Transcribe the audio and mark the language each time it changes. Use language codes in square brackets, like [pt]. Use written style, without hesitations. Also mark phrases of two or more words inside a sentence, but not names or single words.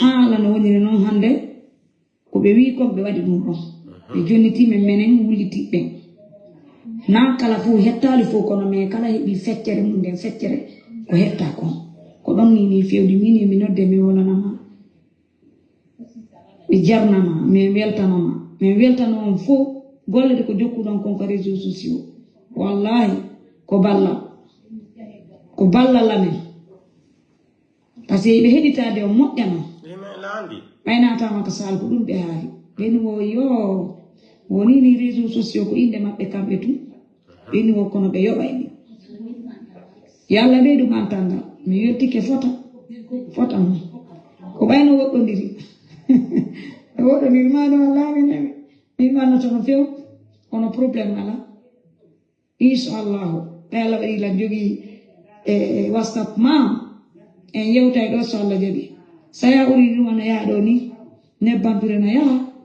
[ff] hala no woni non hande ko be wi ko be wadi dum ɗon be jonniti men menen wuliti ben na kala fu hettali fo kono me kala hebi feccere mun den feccere ko hetta ko don ni fewdi mini mi nodde mi wonanama mi jarnama mi weltanama fo golle ko jokkudon kon ko [fr] réseaux sociaux [ff] wallahi ko balla lamen [fr] parce que [ff] be heditade o moƴƴana ɓaynatama ko sal ko ɗum ɓe haali ɓeni wo yo woni ni [fr] réseaux sociaux [ff] ko inde maɓɓe kamɓe tum ɓeni wo kono ɓe yoɓayni yalla ɓeydu mantandal mi yettike fota mum ko ɓayno woɗɗodiri e woɗɗodiri maɗo wallahi mi wannotono few kono probléme ala inchallahu Allah waɗi lan jogui whatsapp ma en yewtay ɗo so Allah jaɓi saya uri ɗum ana yaha ɗo ni nebbampire na yaha